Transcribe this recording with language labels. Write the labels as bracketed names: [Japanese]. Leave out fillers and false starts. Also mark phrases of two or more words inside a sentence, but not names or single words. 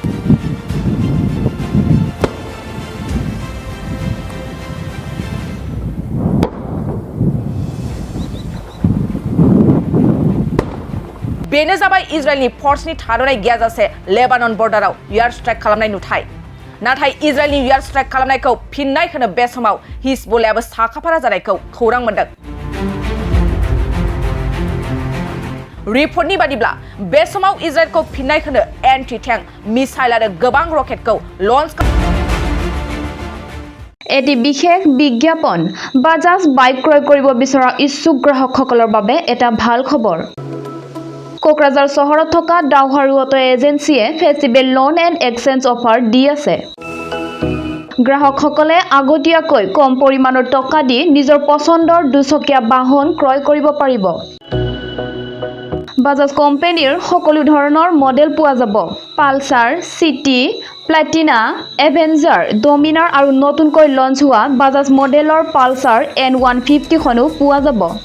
[Bodo] बेनो जाबाय इजराइलनि फर्सनि थाद'नाय गैयाजासे लेबानन बर्डाराव [English] air strike [Bodo] खालामनाय नुथाय नाथाय इजराइलनि [English] air strike [Bodo] खालामनायखौ फिननाय होनो बे समाव हिजबुल्लाहआबो साखाफारा जानायखौ खौरां मोनदों रिपर्टनि बादिब्ला बे समाव इजराइलखौ फिननाय होनो [English] anti tank missile [Bodo] आरो गोबां रकेटखौ लन्च [Assamese] এটি বিশেষ বিজ্ঞাপন বাজাজ বাইক ক্ৰয় কৰিব বিচৰা ইচ্ছুক গ্ৰাহকসকলৰ বাবে এটা ভাল খবৰ কোকৰাঝাৰ চহৰত থকা ডাউহাৰু অটো এজেন্সিয়ে [English] festival loan and exchange offer [Assamese] দি আছে গ্ৰাহকসকলে আগতীয়াকৈ কম পৰিমাণৰ টকা দি নিজৰ পছন্দৰ দুচকীয়া বাহন ক্ৰয় কৰিব পাৰিব বাজাজ কোম্পানীৰ সকলো ধৰণৰ মডেল পোৱা যাব পালসাৰ সিটি প্লাটিনা এভেঞ্জাৰ ডমিনাৰ আৰু নতুনকৈ লঞ্চ হোৱা বাজাজ মডেলৰ পালসাৰ N150 খনো পোৱা যাব